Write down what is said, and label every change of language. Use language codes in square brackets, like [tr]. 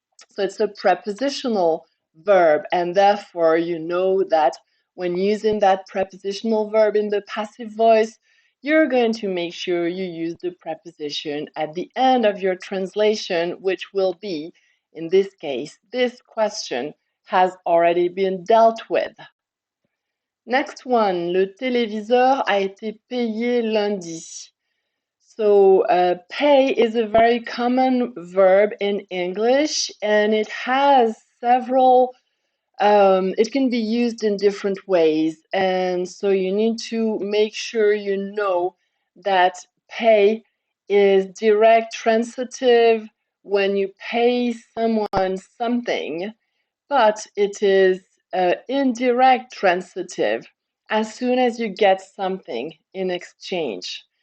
[en] So it's a prepositional verb, and therefore you know that when using that prepositional verb in the passive voice, you're going to make sure you use the preposition at the end of your translation, which will be, in this case, this question has already been dealt with. Next one, [fr] le téléviseur a été payé lundi. [en] So pay is a very common verb in English, and it has several, it can be used in different ways. And so you need to make sure you know that pay is direct transitive when you pay someone something, but it is indirect transitive as soon as you get something in exchange.